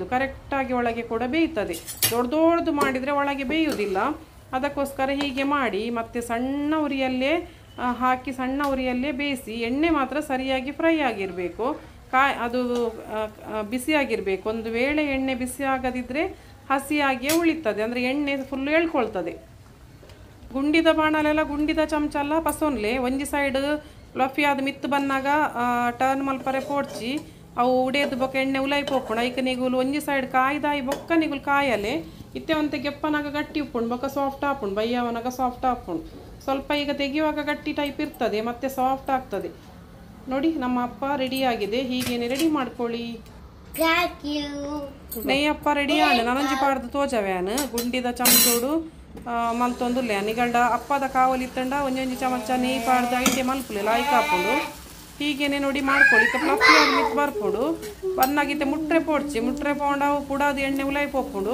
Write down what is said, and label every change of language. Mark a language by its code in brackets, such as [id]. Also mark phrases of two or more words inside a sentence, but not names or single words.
[kn] ಕರೆಕ್ಟಾಗಿ ಒಳಗೆ ಕೂಡ ಬೇಯ್ತದೆ. ದೊಡ್ಡದು ಮಾಡಿದರೆ ಒಳಗೆ ಬೇಯುವುದಿಲ್ಲ. ಅದಕ್ಕೋಸ್ಕರ ಹೀಗೆ ಮಾಡಿ ಮತ್ತು ಸಣ್ಣ ಉರಿಯಲ್ಲೇ ಹಾಕಿ ಸಣ್ಣ ಉರಿಯಲ್ಲೇ ಬೇಯಿಸಿ. ಎಣ್ಣೆ ಮಾತ್ರ ಸರಿಯಾಗಿ ಫ್ರೈ ಆಗಿರಬೇಕು, ಅದು ಬಿಸಿಯಾಗಿರಬೇಕು. ಒಂದು ವೇಳೆ ಎಣ್ಣೆ ಬಿಸಿ ಆಗದಿದ್ದರೆ ಹಸಿಯಾಗಿಯೇ ಉಳಿತದೆ, ಅಂದರೆ ಎಣ್ಣೆ ಫುಲ್ಲು ಎಳ್ಕೊಳ್ತದೆ. [tcy] ಗುಂಡಿದ ಬಾಣಲೆಲ್ಲ ಗುಂಡಿದ ಚಮಚ ಎಲ್ಲ ಪಸೊನ್ಲೆ ಒಂಜಿ ಸೈಡ್ ಫ್ಲಫಿ ಆದ ಮಿತ್ತು ಬನ್ನಾಗ ಟರ್ನ್ ಮಲ್ಪರೆ ಪೋಡ್ಚಿ ಅವು ಉಡೇದು ಬೊಕ್ಕ ಎಣ್ಣೆ ಉಲಾಯಿ ಪೋಪುಂಡು. ಐಕ ನಿಗುಲು ಒಂಜಿ ಸೈಡ್ ಕಾಯ್ದಾಯಿ ಬೊಕ್ಕ ನಿಗುಲು ಕಾಯಲೆ ಇತ್ತೆ ಒಂತೆ ಗೆಪ್ಪನಾಗ ಗಟ್ಟಿ ಉಪ್ಪುಂಡು, ಬೊಕ್ಕ ಸಾಫ್ಟ್ ಹಾಪುಂಡು, ಬಯ್ಯವನಾಗ ಸಾಫ್ಟ್ ಹಾಪುಂಡು. [kn] ಸ್ವಲ್ಪ ಈಗ ತೆಗೆಯುವಾಗ ಗಟ್ಟಿ ಟೈಪ್ ಇರ್ತದೆ, ಮತ್ತೆ ಸಾಫ್ಟ್ ಆಗ್ತದೆ. ನೋಡಿ ನಮ್ಮ ಅಪ್ಪ ರೆಡಿಯಾಗಿದೆ. ಹೀಗೇನೆ ರೆಡಿ ಮಾಡ್ಕೊಳ್ಳಿ. [tcy] ನೆಯ್ಯಪ್ಪ ರೆಡಿ ಆನೆ ನನಂಜಿ ಪಾಡ್ದು ತೋಜವ್ಯಾನು ಗುಂಡಿದ ಚಮಚೋಡು ಮಲ್ತೊಂದುಲ್ಲೆ ನಿಗಂಡ ಅಪ್ಪದ ಕಾವಲಿ ಇತ್ತಂಡ ಒಂಜೊಂಜಿ ಚಮಚ ನೆಯ್ಯಿ ಪಾಡ್ದು ಐಟೆ ಮಲ್ಪುಲೆ ಲಾಯ್ಕ್ ಹಾಕೊಂಡು [kn] ಹೀಗೇನೆ ನೋಡಿ ಮಾಡ್ಕೊಳ್ಳಿ. [tcy] ಫ್ಲಫಿ ಆಗಿ ಮಿತ್ ಬರ್ಪುಡು ಬನ್ನಾಗಿತ್ತೆ ಮುಟ್ರೆ ಪೋಡ್ಚಿ ಮುಟ್ರೆ ಪೋಂಡವು ಪುಡಾದು ಎಣ್ಣೆ ಉಲಾಯಿ ಪೋಪುಡು.